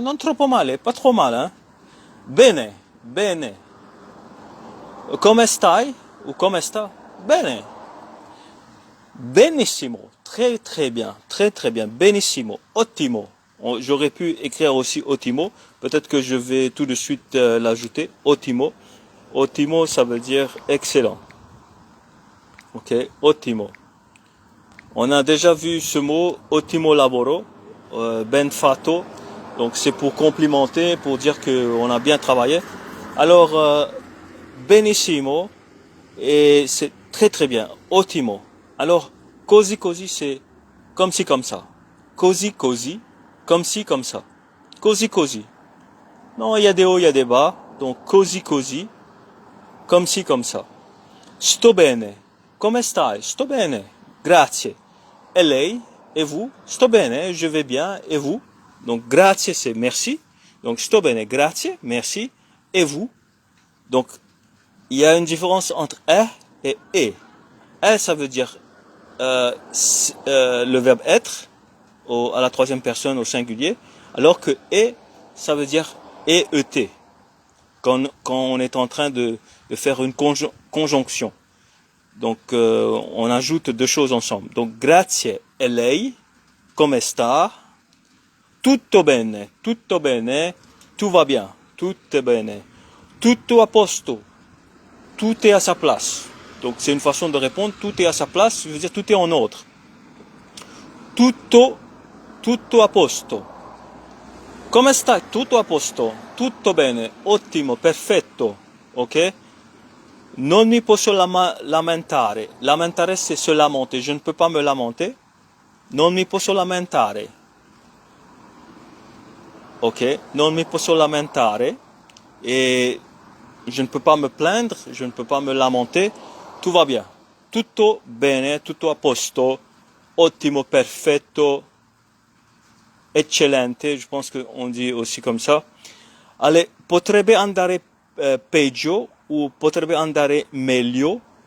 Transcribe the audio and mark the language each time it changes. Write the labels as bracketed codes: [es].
[it] Non troppo male, [fr] pas trop mal, hein. [it] Bene, bene. Come stai? Ou come sta? Bene. Benissimo. [fr] Très, très bien. Très, très bien. [it] Benissimo. Ottimo. [fr] J'aurais pu écrire aussi ottimo. Peut-être que je vais tout de suite l'ajouter. Ottimo. Ottimo, ça veut dire excellent. [it] Ok. Ottimo. [fr] On a déjà vu ce mot, [it] ottimo lavoro, ben fatto. [fr] Donc c'est pour complimenter, pour dire qu'on a bien travaillé. Alors, benissimo, et c'est très très bien, ottimo. Alors, così così, c'est comme si comme ça. Così così, comme si comme ça. Così così. Non, il y a des hauts, il y a des bas. [it] Donc così così, [fr] comme si comme ça. [it] Sto bene. Come stai? Sto bene. Grazie. E lei? [fr] Et vous? Sto bene, je vais bien. Et vous? Donc grazie, c'est merci. Donc [it] sto bene, grazie, [fr] merci. Et vous? Donc il y a une différence entre et e. E, ça veut dire le verbe être à la troisième personne au singulier, alors que et, ça veut dire et. Quand on est en train de faire une conjonction. Donc, on ajoute deux choses ensemble. [it] Donc, grazie e lei, come sta? Tutto bene, [fr] tout va bien, [it] tutto bene. Tutto a posto, [fr] tout est à sa place. Donc, c'est une façon de répondre, tout est à sa place, ça veut dire tout est en ordre. [it] Tutto a posto. Come sta? Tutto a posto, tutto bene, ottimo, perfetto, ok? Non mi posso lamentare. Lamentare, [fr] c'est se lamenter. Je ne peux pas me lamenter. [it] Non mi posso lamentare. [fr] Ok? [it] Non mi posso lamentare. [fr] Et je ne peux pas me plaindre. Je ne peux pas me lamenter. Tout va bien. [it] Tutto bene, tutto a posto. Ottimo, perfetto. [fr] Eccellente. Je pense qu'on dit aussi comme ça. [it] Allez, potrebbe andare peggio. Ou potrebbe andare meglio.